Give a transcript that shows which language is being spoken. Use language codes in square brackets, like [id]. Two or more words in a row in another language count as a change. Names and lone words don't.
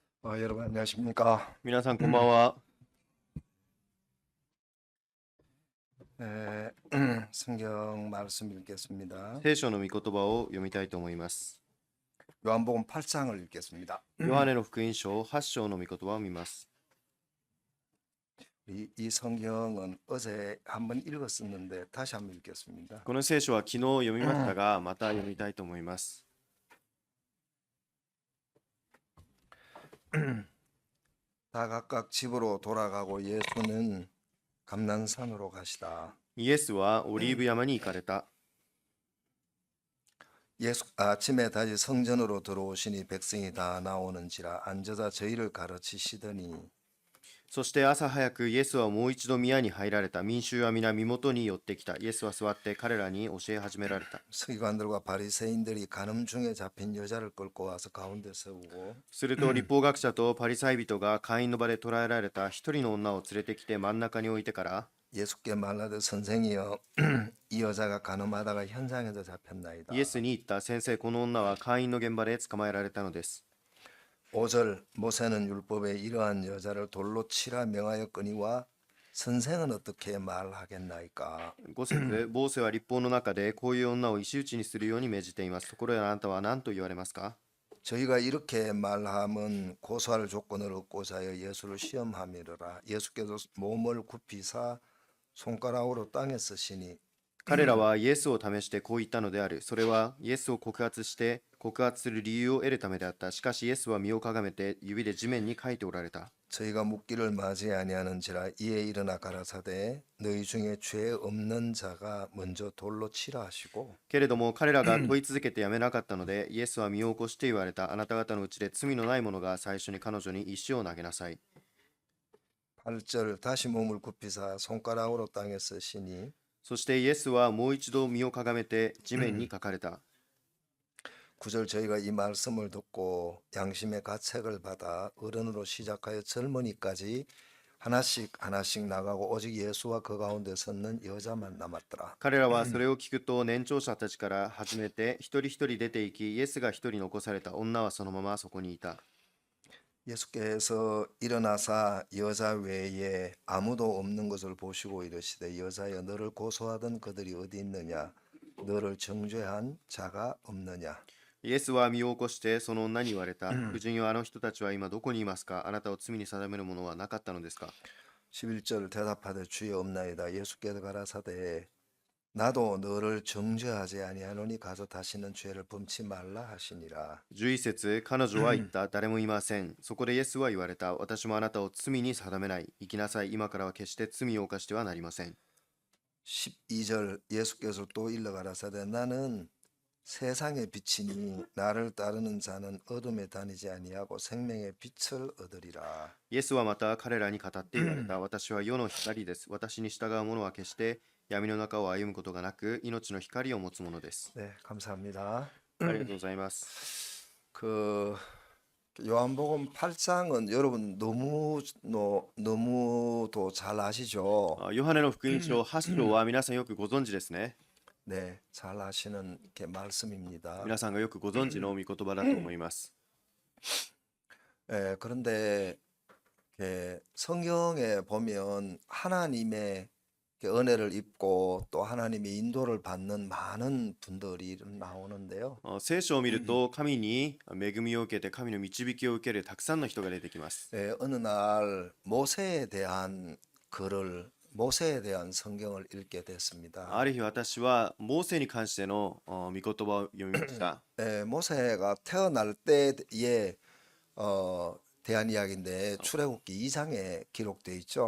[ko] 여러분 안녕하십니까? [ja] 皆さんこんばんは。 [ko] 성경 말씀 읽겠습니다. [ja] 聖書の御言葉を読みたいと思います。 [ko] 요한복음 8장을 읽겠습니다. [ja] ヨハネの福音書8章の御言葉を見ます。 [ko] 이 성경은 어제 한번 읽었었는데 다시 한번 읽겠습니다. [ja] この聖書は昨日読みましたが、また読みたいと思います。 [ko] 다 각각 집으로 돌아가고 예수는 감난산으로 가시다. [ja] イエスはオリーブ山に行かれた。 [ko] 예수 아침에 다시 성전으로 들어오시니 백성이 다 나오는지라 앉아서 저희를 가르치시더니 [ja] そして朝早くイエスはもう一度宮に入られた。民衆は皆身元に寄ってきた。イエスは座って彼らに教え始められた。 [ko] 서기관들과 바리새인들이 간음 중에 잡힌 여자를 끌고 와서 가운데 세우고 [ja] すると律法学者とパリサイ人が会員の場で捕らえられた一人の女を連れてきて真ん中に置いてから、 [ko] 예수께 말하되 선생이여 이 여자가 간음하다가 현장에서 잡혔나이다. [ja] イエスに言った。先生、この女は会員の現場で捕まえられたのです。 [ko] 5절 모세는 율법에 이러한 여자를 돌로 치라 명하였거니와 선생은 어떻게 말하겠나이까. [ja] 5 節、モーセは律法の中でこういう女を石打ちにするように命じています。ところであなたは何と言われますか？ [ko] 저희가 이렇게 말함은 고소할 조건을 얻고자 하여 예수를 시험함이라. 예수께서 몸을 굽히사 손가락으로 땅에 쓰시니 [ja] 彼らはイエスを試してこう言ったのである。それはイエスを告発する理由を得るためであった。しかしイエスは身をかがめて指で地面に書いておられた。 [ko] 저희가 묻기를 맞이 아니하는지라. 이에 일어나 가라사대 너희 중에 죄 없는 자가 먼저 돌로 치라 하시고 [ja] けれども彼らが問い続けてやめなかったので、イエスは身を起こして言われた。あなた方のうちで罪のない者が最初に彼女に石を投げなさい。 [ko] 8절 다시 몸을 굽히사 손가락으로 땅에 쓰시니 [ja] そしてイエスはもう一度身をかがめて地面に書かれた。 [ko] 9절 저희가 이 말씀을 듣고 양심의 가책을 받아 어른으로 시작하여 젊은이까지 하나씩 나가고 오직 예수와 그 가운데 섰는 여자만 남았더라. [ja] 彼らはそれを聞くと年長者たちから始めて一人一人出て行き、イエスが一人残された。女はそのままそこにいた。 [ko] 예수께서 일어나사 여자 외에 아무도 없는 것을 보시고 이르시되 여자여 너를 고소하던 그들이 어디 있느냐 너를 정죄한 자가 없느냐. [ja] イエスは身を起こしてその女に言われた。夫人よ、あの人たちは今どこにいますか？あなたを罪に定めるものはなかったのですか？ [ko] 11절 대답하되 주여 없나이다. 예수께서 가라사대 나도 너를 정죄하지 아니하노니 가서 다시는 죄를 범치 말라 하시니라. [ja] 11 節、彼女は言った。誰もいません。そこでイエスは言われた。私もあなたを罪に定めない。行きなさい。今からは決して罪を犯してはなりません。 [ko] 12절 예수께서 또 일러 가라사대 나는 세상의 빛이니 나를 따르는 자는 어둠에 다니지 아니하고 생명의 빛을 얻으리라. [ja] イエスはまた彼らに語って言われた。私は世の光です。私に従う者は決して闇の中を歩むことがなく、命の光を持つものです。 [ko] 네, 감사합니다. [ja] ありがとうございます。 [ko] 요한복음 8장은 여러분 너무도 잘 아시죠? [ja] ヨハネの福音書8章は皆さんよくご存知ですね。 [ko] 네, 잘 아시는 게 말씀입니다. [ja] 皆さんがよくご存知の御言葉だと思います。 [ko] 그런데 성경에 보면 하나님의 은혜를 입고 또 하나님의 인도를 받는 많은 분들이 나오는데요. [ja] 聖書を見ると神に恵みを受けて神の導きを受けるたくさんの人が出てきます。 [ko] 어느 날 모세에 대한 성경을 읽게 됐습니다. [ja] ある日私はモーセに関しての御言葉を読みました。 [ko] 모세가 태어날 때에 대한 이야기인데 출애굽기 2장에 기록되어 있죠.